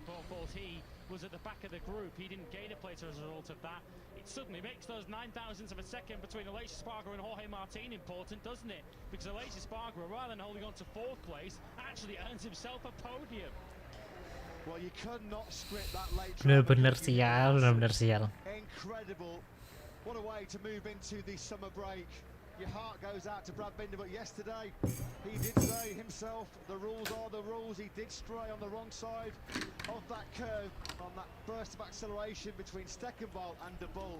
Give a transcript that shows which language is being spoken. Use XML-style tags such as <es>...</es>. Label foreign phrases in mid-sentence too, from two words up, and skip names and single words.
<en>But of course, he was at the back of the group. He didn't gain a place as a result of that. It suddenly makes those 9,000ths of a second between Aleix Espargaro and Jorge Martin important, doesn't it? Because Aleix Espargaro, rather than holding on to fourth place, actually earns himself a podium. Well, you could not script that late.</en> <id>Bener-bener sial, bener-bener sial.</id> <en>Incredible. What a way to move into the summer break. Your heart goes out to Brad Binder, but yesterday he did say himself, the rules are the rules. He did stray on the wrong side of that curve on that burst of acceleration between Steckenwald and De Bolt.</en>